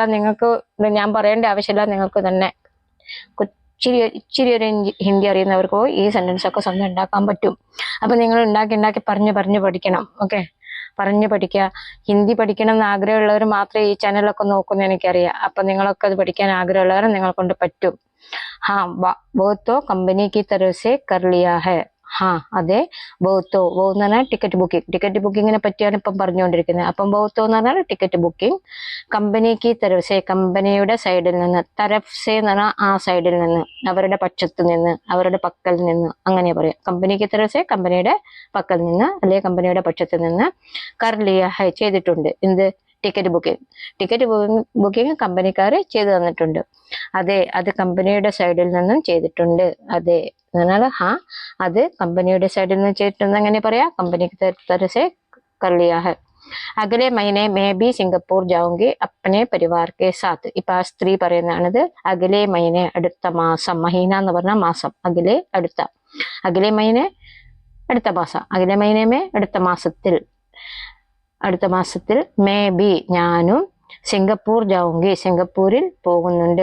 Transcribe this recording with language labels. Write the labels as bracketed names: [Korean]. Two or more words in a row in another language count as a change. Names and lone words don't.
[Malayalam] നിങ്ങൾക്ക് ഞാൻ പറയേണ്ട ആവശ്യമില്ല. നിങ്ങൾക്ക് തന്നെ ഇച്ചിരി ഒരു ഹിന്ദി അറിയുന്നവർക്കോ ഈ സെന്റൻസ് ഒക്കെ സ്വന്തം ഉണ്ടാക്കാൻ പറ്റും. അപ്പൊ നിങ്ങൾ ഉണ്ടാക്കി പറഞ്ഞു പഠിക്കണം. ഓക്കെ, പറഞ്ഞു പഠിക്കുക. ഹിന്ദി പഠിക്കണം എന്ന് ആഗ്രഹമുള്ളവർ മാത്രമേ ഈ ചാനലൊക്കെ നോക്കുന്നു എനിക്കറിയാം. അപ്പൊ നിങ്ങളൊക്കെ അത് പഠിക്കാൻ ആഗ്രഹമുള്ളവർ നിങ്ങളെ കൊണ്ട് പറ്റും. [Hindi] हाँ वो तो कंपनी की तरफ से कर लिया है. [Malayalam] ഹാ അതെ. ബൗത്തോ ബോ എന്ന് പറഞ്ഞാൽ ടിക്കറ്റ് ബുക്കിങ്ങിനെ പറ്റിയാണ് ഇപ്പം പറഞ്ഞുകൊണ്ടിരിക്കുന്നത്. അപ്പം ബൗത്തോ എന്ന് പറഞ്ഞാൽ ടിക്കറ്റ് ബുക്കിംഗ്. [Hindi] कंपनी के तरफ़से [Malayalam] കമ്പനിയുടെ സൈഡിൽ നിന്ന്, തരഫ്സെ എന്ന് പറഞ്ഞാൽ ആ സൈഡിൽ നിന്ന്, അവരുടെ പക്ഷത്ത് നിന്ന്, അവരുടെ പക്കൽ നിന്ന്, അങ്ങനെ പറയാം. [Hindi] कंपनी के तरफ़से [Malayalam] കമ്പനിയുടെ പക്കൽ നിന്ന് അല്ലെങ്കിൽ കമ്പനിയുടെ പക്ഷത്ത് നിന്ന്. [Hindi] कर लिया है [Malayalam] ചെയ്തിട്ടുണ്ട്. എന്ത്? ടിക്കറ്റ് ബുക്കിംഗ് കമ്പനിക്കാർ ചെയ്തു തന്നിട്ടുണ്ട്. അതെ അത് കമ്പനിയുടെ സൈഡിൽ നിന്നും ചെയ്തിട്ടുണ്ട്. അതെ എന്നാൽ ഹാ അത് കമ്പനിയുടെ സൈഡിൽ നിന്ന് ചെയ്തിട്ടുണ്ട് എങ്ങനെ പറയാ? [Hindi] कंपनी के तरफ़से कर लिया है. अगले महीने में भी सिंगापुर जाऊँगी अपने परिवार के साथ. [Malayalam] ഇപ്പൊ ആ സ്ത്രീ പറയുന്നതാണിത്. [Hindi] अगले महीने [Malayalam] അടുത്ത മാസം. മഹീന എന്ന് പറഞ്ഞാൽ മാസം. അഗലെ അടുത്ത. [Hindi] अगले महीने [Malayalam] അടുത്ത മാസം. [Hindi] अगले महीने में [Malayalam] അടുത്ത മാസത്തിൽ [Hindi] में भी [Malayalam] ഞാനും സിംഗപ്പൂർ ജാऊंगी സിംഗപ്പൂരിൽ പോകുന്നുണ്ട്.